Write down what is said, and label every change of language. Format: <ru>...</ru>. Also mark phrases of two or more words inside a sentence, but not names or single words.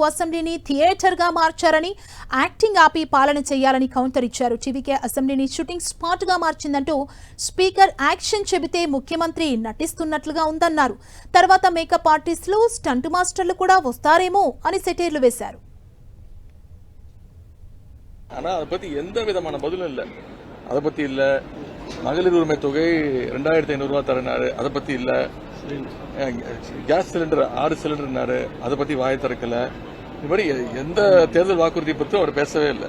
<te>అసెంబ్లీని థియేటర్ గా మార్చారని, యాక్టింగ్ ఆపి పాలన చేయాలని కౌంటర్ ఇచ్చారు. టీవీకే అసెంబ్లీని</te> <en>shooting spot</en> <te>గా మార్చిందంటూ</te> <en>speaker action</en> <te>చెబితే ముఖ్యమంత్రి నటిస్తున్నట్లుగా ఉందన్నారు. తర్వాత</te> <en>makeup artists, stunt masters</en> <te>కూడా వస్తారేమో అని సెటైర్లు వేశారు.</te> <ta>ஆனா அதை பத்தி எந்த விதமான பதிலும் இல்ல. அதை பத்தி இல்ல. மகளிர் உரிமை தொகை 2500 ரூபாய் தரனாரு, அதை பத்தி இல்ல.</ta> <en>gas cylinder</en> <ta>6 சிலிண்டர்னாரு, அதை பத்தி வாய திறக்கல. இது மாதிரி எந்த தேர்தல் வாக்குறுதி பத்தி அவர் பேசவே இல்லை.</ta>